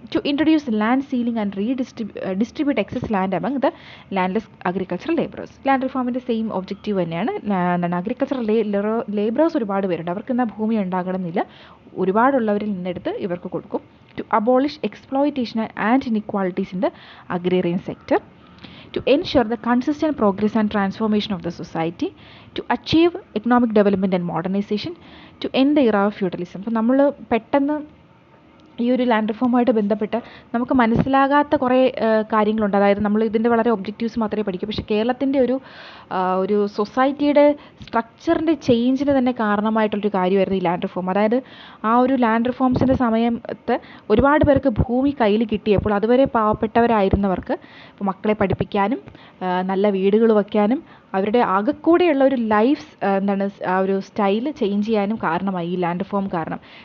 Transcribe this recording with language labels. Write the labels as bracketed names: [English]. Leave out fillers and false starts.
[English] To introduce land ceiling and distribute excess land among the landless agricultural labourers. [Malayalam] Land റിഫോമിൻ്റെ same objective തന്നെയാണ്. Agricultural labourers ഒരുപാട് പേരുണ്ട്, അവർക്ക് എന്നാൽ ഭൂമി ഉണ്ടാകണമെന്നില്ല, ഒരുപാടുള്ളവരിൽ നിന്നെടുത്ത് ഇവർക്ക് കൊടുക്കും. [English] To abolish exploitation and inequalities in the agrarian sector. To ensure the consistent progress and transformation of the society, to achieve economic development and modernization, to end the era of feudalism. [Malayalam] അപ്പോൾ നമ്മൾ പെട്ടെന്ന് ഈ ഒരു land റിഫോമുമായിട്ട് ബന്ധപ്പെട്ട് നമുക്ക് മനസ്സിലാകാത്ത കുറേ കാര്യങ്ങളുണ്ട്. അതായത് നമ്മൾ ഇതിൻ്റെ വളരെ ഒബ്ജക്റ്റീവ്സ് മാത്രമേ പഠിക്കൂ, പക്ഷേ കേരളത്തിൻ്റെ ഒരു സൊസൈറ്റിയുടെ സ്ട്രക്ചറിൻ്റെ ചേഞ്ചിന് തന്നെ കാരണമായിട്ടുള്ളൊരു കാര്യമായിരുന്നു ഈ ലാൻഡ് റിഫോം. അതായത് ആ ഒരു ലാൻഡ് റിഫോംസിൻ്റെ സമയത്ത് ഒരുപാട് പേർക്ക് ഭൂമി കയ്യിൽ കിട്ടിയപ്പോൾ അതുവരെ പാവപ്പെട്ടവരായിരുന്നവർക്ക് ഇപ്പോൾ മക്കളെ പഠിപ്പിക്കാനും നല്ല വീടുകൾ വയ്ക്കാനും അവരുടെ ആകെക്കൂടെയുള്ള ഒരു ലൈഫ് ആ ഒരു സ്റ്റൈൽ ചേഞ്ച് ചെയ്യാനും കാരണമായി ഈ ലാൻഡ് റിഫോം കാരണം.